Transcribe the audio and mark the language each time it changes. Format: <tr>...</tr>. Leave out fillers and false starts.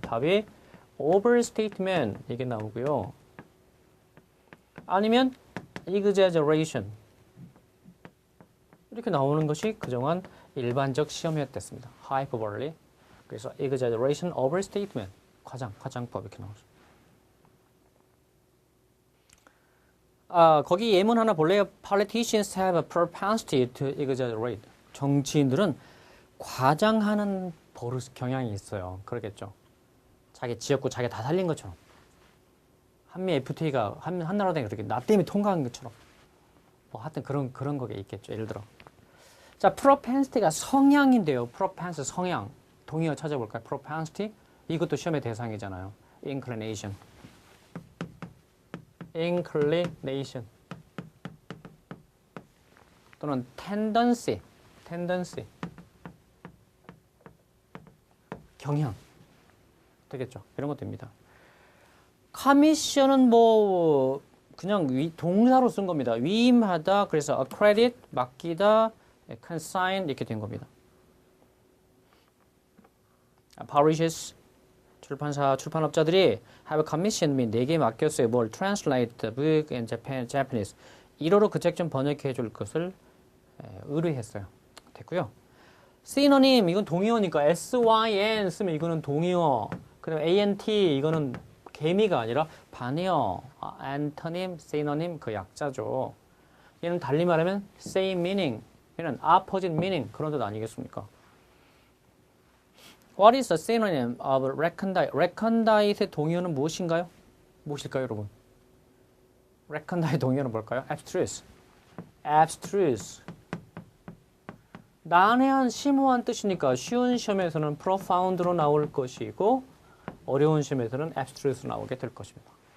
<ko>답이 overstatement 이게 나오고요. 아니면 exaggeration 이렇게 나오는 것이 그동안 일반적 시험이었습니다. hyperbole 그래서 exaggeration, overstatement 과장법 이렇게 나오죠. 거기 예문 하나 볼래요?</ko> <en>Politicians have a propensity to exaggerate.</en> <ko>정치인들은 과장하는 버릇 경향이 있어요. 그러겠죠. 자기 지역구 자기 다 살린 것처럼. 한미 FTA가 한나라당이 그렇게 나 때문에 통과한 것처럼. 뭐 하여튼 그런 거게 있겠죠. 예를 들어. 자, propensity가 성향인데요. propensity 성향. 동의어 찾아볼까요? propensity. 이것도 시험의 대상이잖아요. inclination. inclination 또는 tendency 경향 되겠죠. 이런 것 됩니다. 커미션은 뭐 그냥 동사로 쓴 겁니다. 위임하다 그래서 accredit 맡기다 consign 이렇게 된 겁니다.</ko> <en>publishers</en> <ko>출판업자들이</ko> <en>have commissioned me</en> <ko>내게 맡겼어요. 뭘</ko> <en>translate the book in Japanese</en> <ko>1어로 그 책 좀 번역해 줄 것을 의뢰했어요. 됐고요. synonym 이건 동의어니까 syn 쓰면 이거는 동의어. 그다음 ant 이거는 개미가 아니라 반의어. antonym, synonym 그 약자죠. 얘는 달리 말하면 same meaning. 얘는 opposite meaning 그런 뜻 아니겠습니까?</ko> <en>What is the synonym of recondite?</en> <ko>recondite의 동의어는 무엇인가요? 무엇일까요, 여러분? recondite 동의어는 뭘까요?</ko> <en>abstruse. abstruse.</en> <ko>난해한, 심오한 뜻이니까 쉬운 시험에서는 profound로 나올 것이고 어려운 시험에서는 abstruse로 나오게 될 것입니다.</ko>